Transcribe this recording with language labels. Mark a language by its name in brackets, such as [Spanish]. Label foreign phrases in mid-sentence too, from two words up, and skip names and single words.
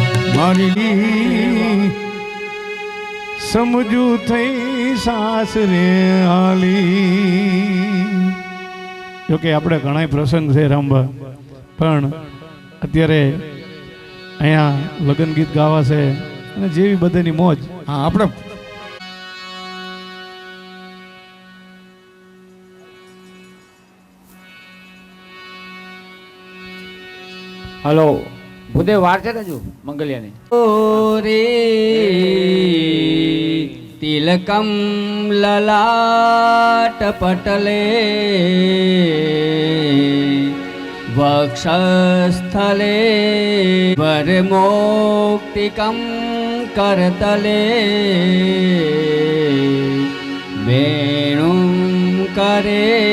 [Gujarati] મારી સમજુ થઈ સાસરે હાલી જોકે આપણે ઘણા પ્રસંગ છે રામબા પણ અત્યારે અહીંયા લગ્ન ગીત ગાવા છે અને જેવી બધાની મોજ હા આપણે હલો ભૂદેવ વાર છે ને હજુ મંગલિયાની [Sanskrit] रे तिलकं ललाट पटले वक्षस्थले वरमोक्तिकं करतले वेणुं करे